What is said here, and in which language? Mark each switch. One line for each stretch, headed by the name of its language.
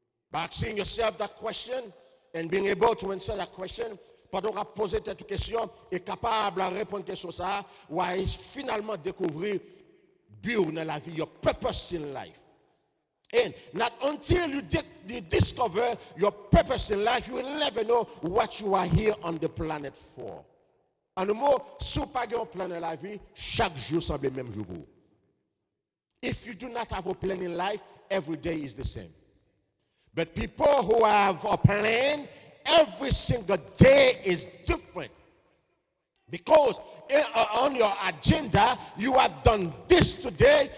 English: By asking yourself that question and being able to answer that question,
French: pendant qu'on a posé cette question, est capable de répondre à question ça, ou à finalement découvrir but dans la vie,
English: your purpose in life. And not until you discover your purpose in life, you will never know what you are here on the planet for.
French: En un mot, si vous n'avez pas un plan dans la vie, chaque jour semble le même jour.
English: If you do not have a plan in life, every day is the same. But people who have a plan, every single day is different. Because on your agenda, you have done this today.